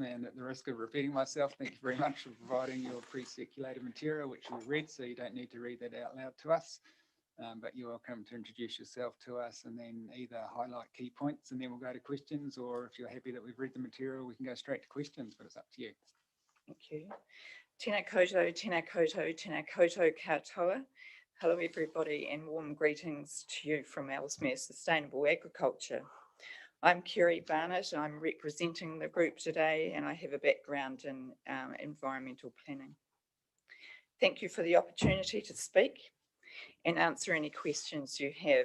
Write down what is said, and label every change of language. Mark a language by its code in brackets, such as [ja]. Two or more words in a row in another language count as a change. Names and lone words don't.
[en] And at the risk of repeating myself, thank you very much for providing your pre-circulated material, which we've read, so you don't need to read that out loud to us. But you're welcome to introduce yourself to us and then either highlight key points and then we'll go to questions, or if you're happy that we've read the material, we can go straight to questions, but it's up to you. Thank you. [mi] Tēnā koutou, tēnā koutou, tēnā koutou katoa. [en] Hello, everybody, and warm greetings to you from Ellesmere Sustainable Agriculture. I'm Kerry Barnett. I'm representing the group today, and I have a background in environmental planning. Thank you for the opportunity to speak and answer any questions you have.